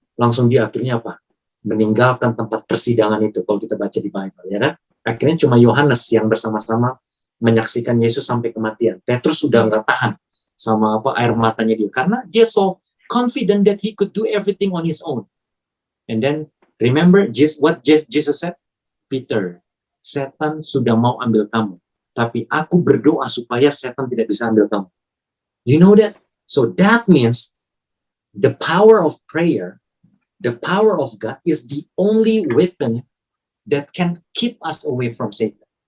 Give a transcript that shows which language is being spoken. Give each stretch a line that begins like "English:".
Indonesian: Langsung dia akhirnya apa? Meninggalkan tempat persidangan itu. Kalau kita baca di Bible, ya kan? Akhirnya cuma Yohanes yang bersama-sama menyaksikan Yesus sampai kematian. Petrus sudah nggak tahan sama air matanya dia, karena dia
English: so confident that he could do everything on his own. And then remember what Jesus said?
Indonesian: Peter, setan sudah mau ambil kamu, tapi aku berdoa supaya setan tidak bisa ambil kamu.
English: You know that? So that means the power of prayer, the power of God is the only weapon that can keep us away from Satan.